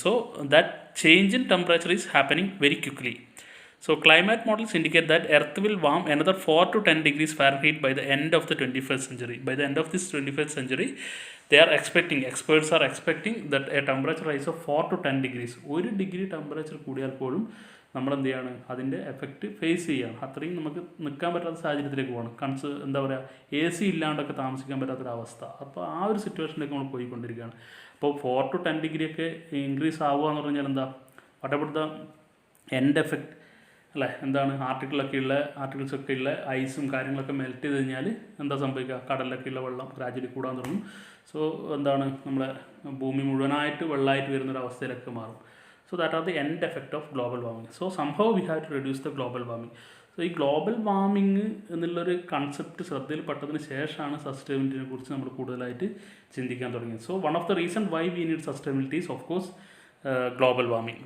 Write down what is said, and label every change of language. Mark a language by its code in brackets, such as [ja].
[en] So that change in temperature is happening very quickly. So climate models indicate that Earth will warm another 4 to 10 degrees Fahrenheit by the end of the 21st century. By the end of this 21st century, experts are expecting that a temperature rise of 4 to 10 degrees. [ml] 1 degree temperature കൂടിയാൽ പോലും നമ്മൾ എന്ത് ചെയ്യാണ്? അതിൻ്റെ effect face ചെയ്യാണ്. അത്രയും നമുക്ക് നിൽക്കാൻ പറ്റാത്ത സാഹചര്യത്തിലേക്ക് പോകണം. എന്താ പറയുക, AC ഇല്ലാണ്ടൊക്കെ താമസിക്കാൻ പറ്റാത്തൊരവസ്ഥ. അപ്പോൾ ആ ഒരു സിറ്റുവേഷനിലേക്ക് നമ്മൾ പോയിക്കൊണ്ടിരിക്കുകയാണ്. അപ്പോൾ 4 to 10 degree ഒക്കെ ഇൻക്രീസ് ആവുക എന്ന് പറഞ്ഞാൽ എന്താ? [en] what about the end effect [ml] അല്ലേ? എന്താണ്? ആർട്ടിക്കിൾസൊക്കെ ഉള്ള ഐസും കാര്യങ്ങളൊക്കെ മെൽറ്റ് ചെയ്ത് കഴിഞ്ഞാൽ എന്താ സംഭവിക്കുക? കടലിലൊക്കെ ഉള്ള വെള്ളം ഗ്രാജുവലി കൂടാൻ തുടങ്ങും. സോ എന്താണ്? നമ്മളെ ഭൂമി മുഴുവനായിട്ട് വെള്ളമായിട്ട് വരുന്നൊരവസ്ഥയിലൊക്കെ മാറും. [en] So that are the end effect of global warming. So somehow we have to reduce the global warming. [ml] So ഈ ഗ്ലോബൽ വാർമിങ് എന്നുള്ളൊരു കൺസെപ്റ്റ് ശ്രദ്ധയിൽപ്പെട്ടതിന് ശേഷമാണ് സസ്റ്റൈനബിലിറ്റിനെ കുറിച്ച് നമ്മൾ കൂടുതലായിട്ട് ചിന്തിക്കാൻ തുടങ്ങിയത്. [en] So one of the reason why we need sustainability is of course global warming.